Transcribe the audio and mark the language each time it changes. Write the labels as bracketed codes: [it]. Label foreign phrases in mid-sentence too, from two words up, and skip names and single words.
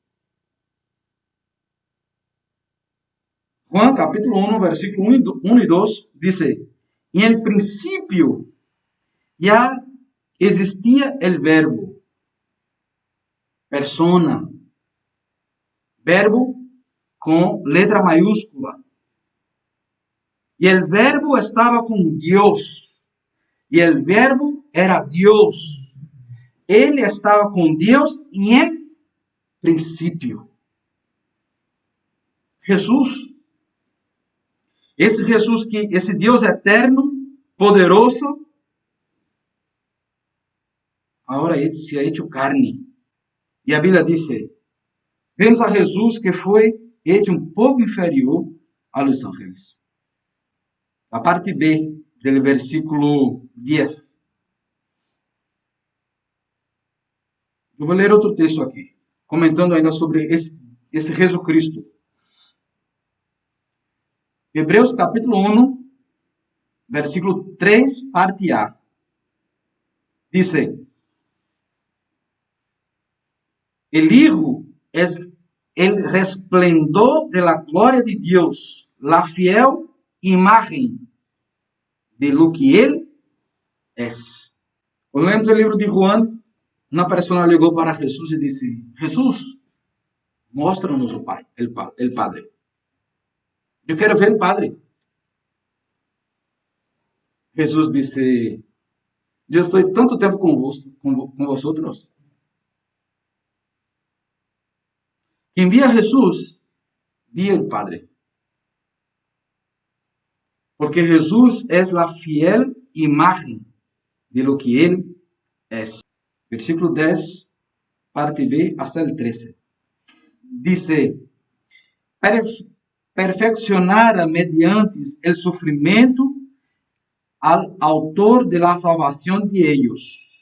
[es] Juan capítulo 1, versículo 1 y 2 dice, en el principio ya existía el verbo, persona, verbo con letra mayúscula. Y el verbo estaba con Dios. Y el verbo era Dios. Él estaba con Dios en principio. Jesús. [pt] Esse Jesus esse Deus eterno, poderoso, agora [es] se ha hecho carne. [pt] E a Bíblia diz, vemos a Jesus que foi hecho um pouco inferior [es] a los ángeles. [pt] A parte B do versículo 10. Eu vou ler outro texto aqui, comentando ainda sobre esse Jesucristo. Hebreus capítulo 1, versículo 3, parte A. [es] Dice, el Hijo es el resplendor de la gloria de Dios, la fiel imagen de lo que Él es. [pt] Quando lemos o livro de Juan, uma pessoa ligou para Jesus e disse, Jesus, mostra-nos o Pai, [es] el Padre. [pt] Eu quero ver o Padre. Jesus disse, eu estou tanto tempo com vosotros. Quem via Jesus, via o Padre. Porque Jesus é a fiel [es] imagen de lo que [pt] Ele é. [es] Versículo 10, parte B, hasta el 13. Dice, perfeccionar mediante el sufrimiento al autor de la salvación de ellos.